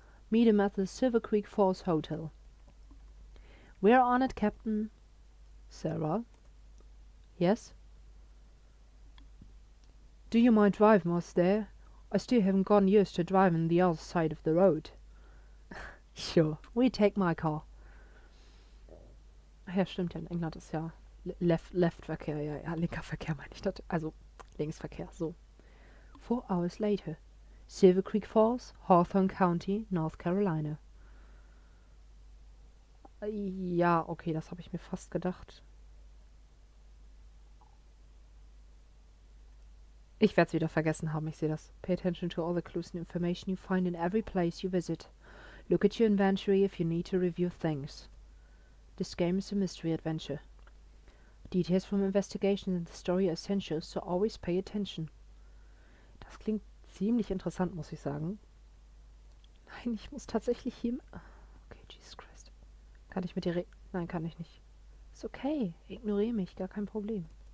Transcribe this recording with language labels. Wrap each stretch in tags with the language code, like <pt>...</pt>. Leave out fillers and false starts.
<en>Meet him at the Silver Creek Falls Hotel. We're on it, Captain. Sarah? Yes? Do you mind driving us there? I still haven't gotten used to driving the other side of the road. Sure, we take my car.</en> <de>Ach ja, stimmt ja, in England ist ja Left-Verkehr, ja, linker Verkehr meine ich, also Linksverkehr, so.</de> <en>4 hours later. Silver Creek Falls, Hawthorne County, North Carolina.</en> <de>Ja, okay, das habe ich mir fast gedacht. Ich werde es wieder vergessen haben, ich sehe das.</de> <en>Pay attention to all the clues and information you find in every place you visit. Look at your inventory if you need to review things. This game is a mystery adventure. Details from investigations and the story are essential, so always pay attention.</en> <de>Das klingt ziemlich interessant, muss ich sagen. Nein, ich muss tatsächlich hier... Okay, Jesus Christ. Kann ich mit dir reden? Nein, kann ich nicht. Ist okay, ignoriere mich, gar kein Problem.</de>